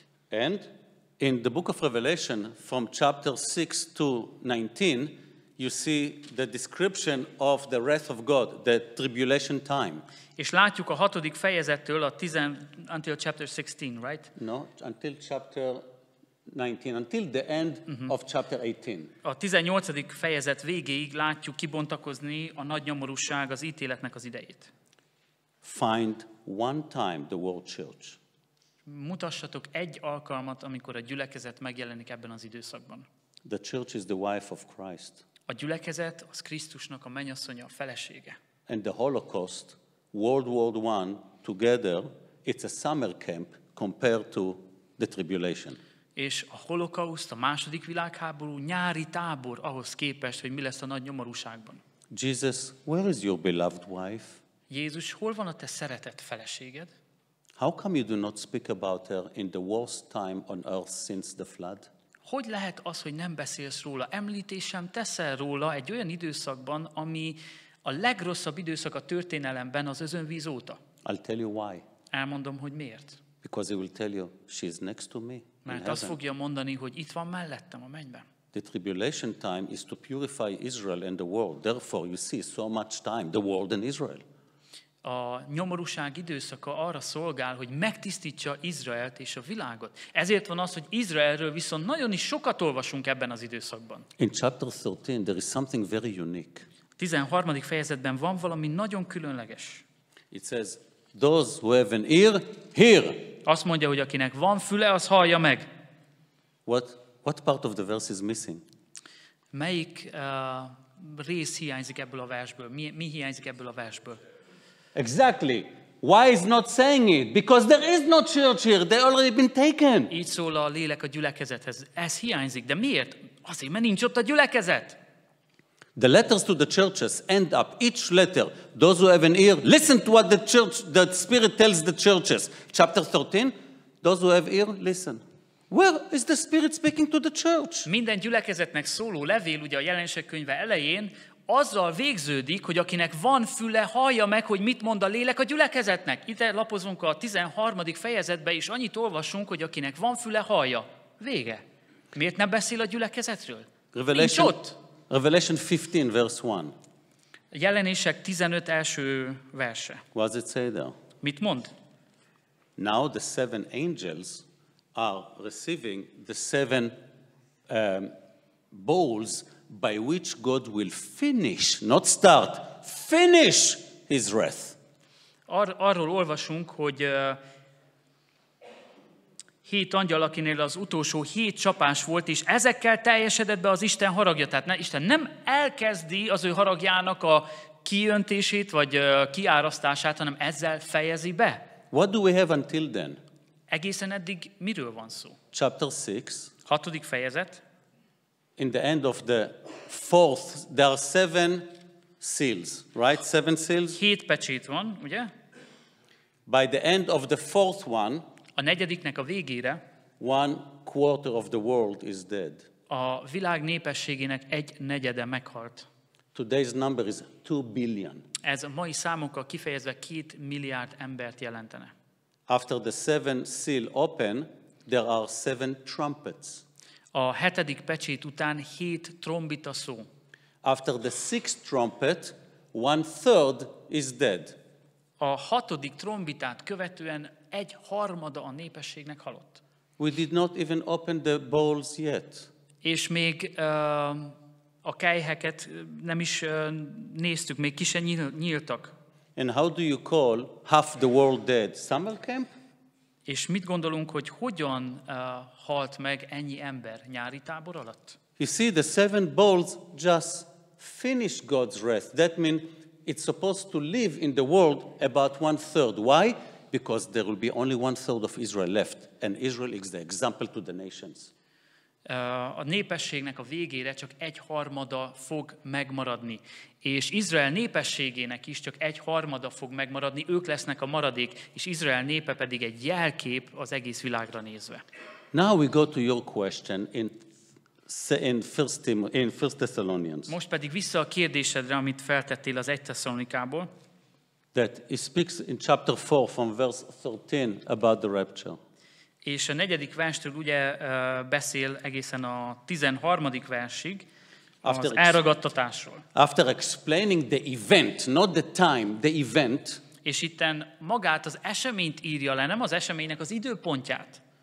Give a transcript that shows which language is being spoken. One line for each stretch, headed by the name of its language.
English: And in the book of Revelation, from chapter 6 to 19, you see the description of the wrath of God, the tribulation time.
Hungarian: És látjuk a 6. fejezettől
English: until chapter 16, right? No, until chapter 19, until the end of chapter 18.
Hungarian: A 18. fejezet végéig látjuk kibontakozni a nagy nyomorúság, az ítéletnek az idejét.
English: Find one time the word church.
Hungarian: Mutassatok egy alkalmat, amikor a gyülekezet megjelenik ebben az időszakban.
English: The church is the wife of Christ.
Hungarian: A gyülekezet az Krisztusnak a mennyasszonya, a felesége.
English: And the Holocaust, World War I, together, it's a summer camp compared to the tribulation.
Hungarian: És a holokauszt, a második világháború nyári tábor ahhoz képest, hogy mi lesz a nagy nyomorúságban.
English: Jesus, where is your beloved wife?
Hungarian: Jézus, hol van a te szeretett feleséged?
English: How come you do not speak about her in the worst time on earth since the flood?
Hungarian: Hogy lehet az, hogy nem beszélsz róla? Említés sem teszel róla egy olyan időszakban, ami a legrosszabb időszak a történelemben az özönvíz óta.
English: I'll tell you why.
Hungarian: Elmondom, hogy miért.
English: Because he will tell you, she's next to me.
Hungarian: Mert azt fogja mondani, hogy itt van mellettem a mennyben.
English: The tribulation time is to purify Israel and the world. Therefore, you see so much time, the world and Israel.
Hungarian: A nyomorúság időszaka arra szolgál, hogy megtisztítsa Izraelt és a világot. Ezért van az, hogy Izraelről viszont nagyon is sokat olvasunk ebben az időszakban.
English: In chapter 13, there is something very unique.
Hungarian: 13. fejezetben van valami nagyon különleges.
English: It says, those who have an ear, hear.
Hungarian: Azt mondja, hogy akinek van füle, az hallja meg.
English: What part of the verse is missing?
Hungarian: Melyik rész hiányzik ebből a versből? Mi hiányzik ebből a versből?
English: Exactly. Why is not saying it? Because there is no church here. They already been taken.
Hungarian: Így szól a lélek a gyülekezethez. Ez hiányzik. De miért? Azért, mert nincs ott a gyülekezet.
English: The letters to the churches end up, each letter, those who have an ear, listen to what the Spirit tells the churches. Chapter 13, those who have ear, listen. Where is the Spirit speaking to the church?
Hungarian: Minden gyülekezetnek szóló levél, ugye a Jelenések könyve elején, azzal végződik, hogy akinek van füle, hallja meg, hogy mit mond a lélek a gyülekezetnek. Itt lapozunk a 13. fejezetbe, és annyit olvasunk, hogy akinek van füle, hallja. Vége. Miért nem beszél a gyülekezetről? Nincs ott.
English: Revelation 15, verse 1.
Hungarian: Jelenések 15 első verse.
English: What does it say there?
Hungarian: Mit mond?
English: Now the 7 angels are receiving the 7 bowls by which God will finish, not start, finish his wrath.
Hungarian: Arról olvasunk, hogy 7 angyal, akinél az utolsó 7 csapás volt, és ezekkel teljesedett be az Isten haragja. Tehát Isten nem elkezdi az ő haragjának a kiöntését, vagy kiárasztását, hanem ezzel fejezi be.
English: What do we have until then?
Hungarian: Egészen eddig miről van szó?
English: Chapter 6.
Hungarian: 6. fejezet.
English: In the end of the 4th, there are 7 seals, right? 7 seals.
Hungarian: 7 pecsét van, ugye?
English: By the end of the 4th one,
Hungarian: a 4. a végére
English: 1/4 of the world is dead.
Hungarian: A világ népességének 1/4 meghalt.
English: Today's number is 2 billion.
Hungarian: Ez a mai számokkal kifejezve 2 milliárd embert jelentene.
English: After the seventh seal open, there are 7 trumpets.
Hungarian: A 7. pecsét után 7 trombita szó.
English: After the 6th trumpet, 1/3 is dead.
Hungarian: A 6. trombitát követően 1/3 a népességnek halott.
English: We did not even open the bowls yet.
Hungarian: És még a kelyheket nem is néztük, még ki se nyíltak.
English: And how do you call half the world dead? Summer camp?
Hungarian: És mit gondolunk, hogy hogyan halt meg ennyi ember nyári tábor alatt?
English: You see, the 7 bowls just finished God's wrath. That means it's supposed to live in the world about 1/3. Why? Because there will be only 1/3 of Israel left. And Israel is the example to the nations.
Hungarian: A népességnek a végére csak 1/3 fog megmaradni. És Izrael népességének is csak 1/3 fog megmaradni, ők lesznek a maradék, és Izrael népe pedig egy jelkép az egész világra nézve.
English: Now we go to your question in 1 Thessalonians.
Hungarian: Most pedig vissza a kérdésedre, amit feltettél az 1 Tesszalonikából.
English: That it speaks in chapter 4 from verse 13 about the rapture.
Hungarian: És a 4. verstől ugye beszél egészen a 13. versig az elragadtatásról.
English: After explaining the event, not the time, the event,
Hungarian: és itten magát az eseményt írja le, nem az eseménynek az időpontját.